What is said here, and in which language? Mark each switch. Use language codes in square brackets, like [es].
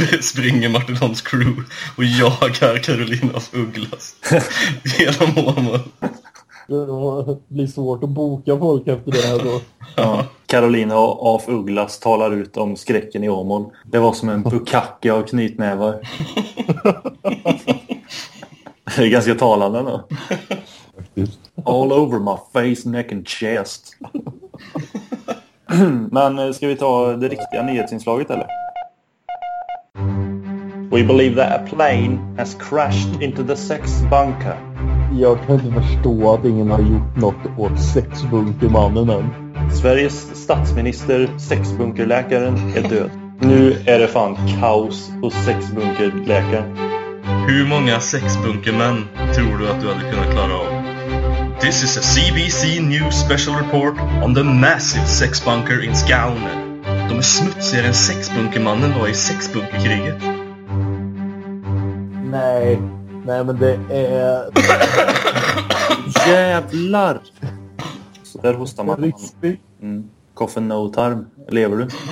[sv] Springer Martin Holms crew och jagar Carolinas Ugglas genom Åmål. Det blir svårt att boka folk efter det här då. Ja, Carolina af Ugglas talar ut om skräcken i Åmål. Det var som en bukacke av knytnävar. Det är ganska talande då. [en] All over my face, neck and chest. [sv] Men ska vi ta det riktiga nyhetsinslaget eller? [en] We believe that a plane has crashed into the sex bunker. [sv] Jag kan inte förstå att ingen har gjort något åt sexbunkermannen än. Sveriges statsminister, sexbunkerläkaren, är död. Nu är det fan kaos hos sexbunkerläkaren. Hur många sexbunkermän tror du att du hade kunnat klara av? [en] This is a CBC News special report on the massive sexbunker in Skåne. [sv] De är smutsigare än sexbunkermannen var i sexbunkerkriget. Nej. Nej, men det är... Jävlar! Så där hostar man. Koffe no-tarm. Lever du?